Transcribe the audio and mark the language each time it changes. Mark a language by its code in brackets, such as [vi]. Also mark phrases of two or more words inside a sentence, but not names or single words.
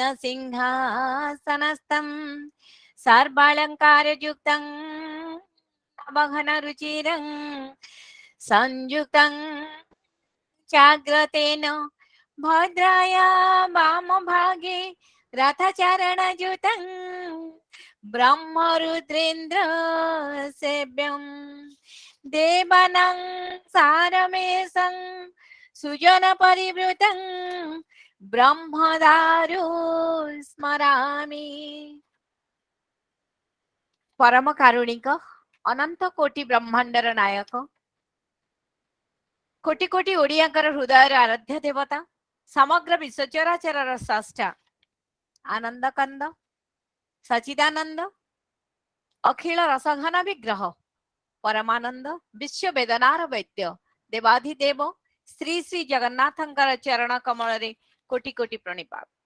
[sa] ସିଂହାସନସ୍ଥଂ ସର୍ବାଳଙ୍କାର ଯୁକ୍ତଂ ନବଘନ ରୁଚିରଂ ସଂଯୁକ୍ତଂ ଚାଗ୍ରତେନ ଭଦ୍ରାୟା ବାମ ଭାଗେ ରଥଚରଣ ଯୁତଂ ब्रह्मरुद्रेन्द्र सेव्यं देवानां सारमेशं सुजन परिवृतं ब्रह्मदारु स्मरामि। [or] ପରମ କାରୁଣିକ ଅନନ୍ତ କୋଟି ବ୍ରହ୍ମାଣ୍ଡର ନାୟକ କୋଟି କୋଟି ଓଡ଼ିଆଙ୍କର ହୃଦୟର ଆରାଧ୍ୟ ଦେବତା ସମଗ୍ର ବିଶ୍ୱ ଚରାଚରର ସ୍ରଷ୍ଟା ଆନନ୍ଦ କନ୍ଦ ସଚ୍ଚିଦାନନ୍ଦ ଅଖିଳ ରସଘନ ବିଗ୍ରହ ପରମାନନ୍ଦ ବିଶ୍ୱ ବେଦନାର ବୈଦ୍ୟ ଦେବାଧିଦେବ ଶ୍ରୀ ଶ୍ରୀ ଜଗନ୍ନାଥଙ୍କର ଚରଣ କମଳ ରେ କୋଟି କୋଟି ପ୍ରଣିପାତ।